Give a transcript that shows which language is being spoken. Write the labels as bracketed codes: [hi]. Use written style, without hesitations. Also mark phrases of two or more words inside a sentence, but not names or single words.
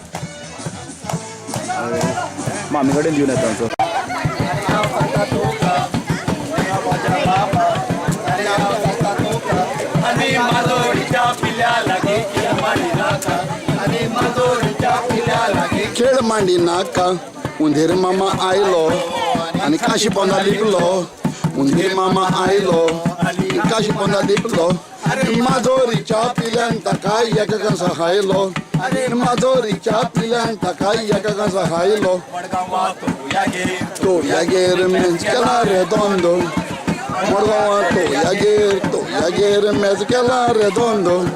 [mr] मामीकडे देऊन येतो आमचं [kok] खेळ मांडी नाका उंदीर मामा आयलो आणि काशी पोंदा लिपलो उंदीर मामा आयलो काशी पोंदा लिपलो माधोरीच्या पिल्यान ताका एका कसा हायलो माधोरीच्या पिल्यान ताका एका कसा हायलो तो यागेर मेज केला रेदोंदो मडगांवा तो यागेर मेज केला रेदोंदो